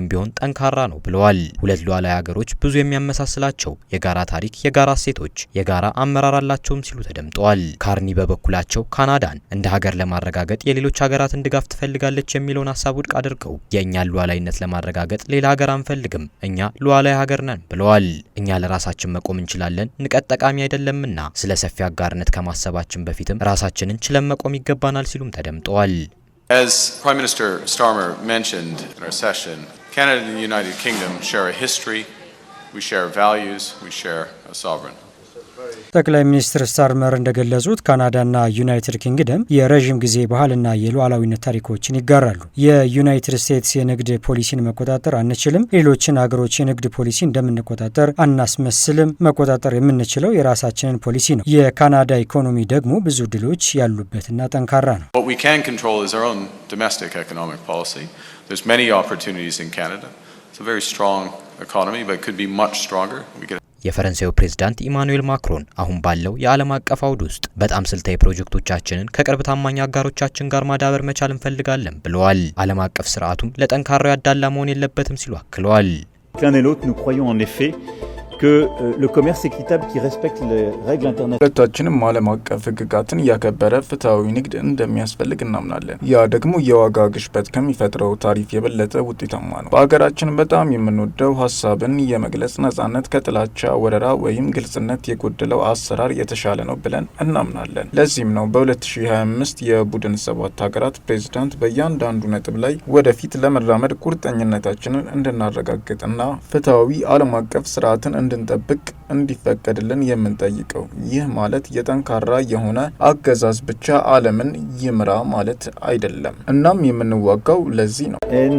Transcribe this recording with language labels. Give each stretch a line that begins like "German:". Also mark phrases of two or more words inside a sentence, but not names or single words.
Amharic: ቢሆን ጠንካራ ነው ብለዋል። ሁለት ሉዓላዊ ሀገሮች ብዙ የሚያመሳስላቸው የጋራ ታሪክ፣ የጋራ እሴቶች፣ የጋራ አመራር አላቸውም ሲሉ ተደምጠዋል። ካርኒ በበኩላቸው ካናዳን እንደ ሀገር ለማረጋገጥ የሌሎች ሀገራትን ድጋፍ ትፈልጋለች የሚለውን ሀሳብ ውድቅ አድርገው የእኛን ሉዓላዊነት ለማረጋገጥ ሌላ ሀገር አንፈልግም፣ እኛ ሉዓላዊ ሀገር ነን ብለዋል። እኛ ለራሳችን መቆም እንችላለን፣ ንቀት ጠቃሚ አይደለምና ስለ ሰፊ አጋርነት ከማሰባችን በፊትም ራሳችንን ችለን መቆም ይገባናል ሲሉም ተደምጠዋል።
English: As Prime Minister Starmer mentioned in our session, Canada and the United Kingdom share a history, we share values, we share a sovereign.
Amharic: ጠቅላይ ሚኒስትር ስታርመር እንደገለጹት ካናዳና ዩናይትድ ኪንግደም የረዥም ጊዜ ባህልና የሉዓላዊነት ታሪኮችን ይጋራሉ። የዩናይትድ ስቴትስ የንግድ ፖሊሲን መቆጣጠር አንችልም፣ ሌሎችን ሀገሮች የንግድ ፖሊሲ እንደምንቆጣጠር አናስመስልም። መቆጣጠር የምንችለው የራሳችንን ፖሊሲ ነው። የካናዳ ኢኮኖሚ ደግሞ ብዙ ድሎች ያሉበትና ጠንካራ ነው።
English: What we can control is our own domestic economic policy. There's many opportunities in Canada. It's a very strong economy, but it could be much stronger.
Amharic: የፈረንሳዩ ፕሬዝዳንት ኢማኑኤል ማክሮን አሁን ባለው የዓለም አቀፍ አውድ ውስጥ በጣም ስልታዊ ፕሮጀክቶቻችንን ከቅርብ ታማኝ አጋሮቻችን ጋር ማዳበር መቻል እንፈልጋለን ብለዋል። ዓለም አቀፍ ስርዓቱም ለጠንካራው ያዳላ መሆን የለበትም ሲሉ አክለዋል።
French: que le commerce équitable qui respecte les règles internationales
Amharic: ሁለታችንም ዓለም አቀፍ ህግጋትን ያከበረ ፍትሃዊ ንግድ እንደሚያስፈልግ እናምናለን። ያ ደግሞ የዋጋ ግሽበት ከሚፈጥረው ታሪፍ የበለጠ ውጤታማ ነው። በሀገራችን በጣም የምንወደው ሀሳብን የመግለጽ ነጻነት ከጥላቻ ወረራ ወይም ግልጽነት የጎደለው አሰራር የተሻለ ነው ብለን እናምናለን። ለዚህም ነው በ2025 የቡድን 7 ሀገራት ፕሬዝዳንት በእያንዳንዱ ነጥብ ላይ ወደፊት ለመራመድ ቁርጠኝነታችንን እንድናረጋግጥና ፍትሃዊ ዓለም አቀፍ ስርዓትን እንድንጠብቅ እንዲፈቀድልን የምንጠይቀው። ይህ ማለት የጠንካራ የሆነ አገዛዝ ብቻ ዓለምን ይምራ ማለት አይደለም። እናም የምንዋጋው ለዚህ ነው።